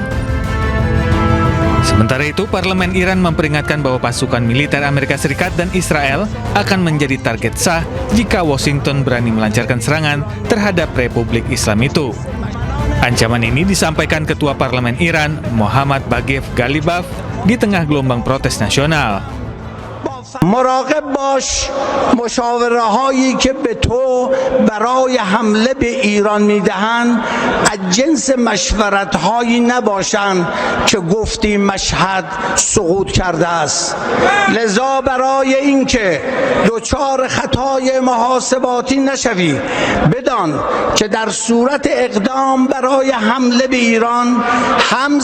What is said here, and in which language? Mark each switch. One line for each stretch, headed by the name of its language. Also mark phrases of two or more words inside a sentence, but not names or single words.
Indonesian: Sementara itu, Parlemen Iran memperingatkan bahwa pasukan militer Amerika Serikat dan Israel akan menjadi target sah jika Washington berani melancarkan serangan terhadap Republik Islam itu. Ancaman ini disampaikan Ketua Parlemen Iran, Muhammad Baghev Ghalibaf, di tengah gelombang protes nasional.
Persian: مراقب باش مشاوره هایی که به تو برای حمله به ایران میدهند از جنس مشورت هایی نباشند که گفتی مشهد سقوط کرده است. لذا برای اینکه دچار خطای محاسباتی نشوی بدان که در صورت اقدام برای حمله به ایران هم